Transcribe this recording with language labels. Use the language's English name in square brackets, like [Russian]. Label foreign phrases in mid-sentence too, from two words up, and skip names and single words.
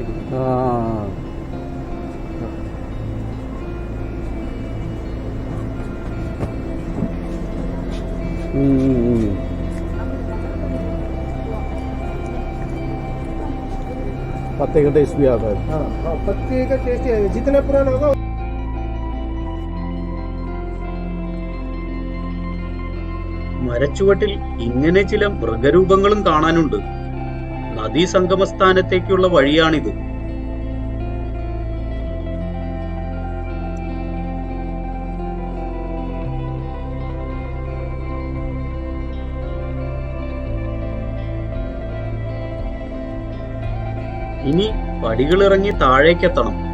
[Hindi] हाँ, पत्ते का टेस्ट भी आता है। हाँ हाँ, पत्ते का टेस्ट है। जितना पुराना होगा [Malayalam] മരച്ചുവട്ടിൽ ഇങ്ങനെ ചില മൃഗരൂപങ്ങളും കാണാനുണ്ട്. നദീ സംഗമസ്ഥാനത്തേക്കുള്ള വഴിയാണിത്. ഇനി പടികളിറങ്ങി താഴേക്കെത്തണം.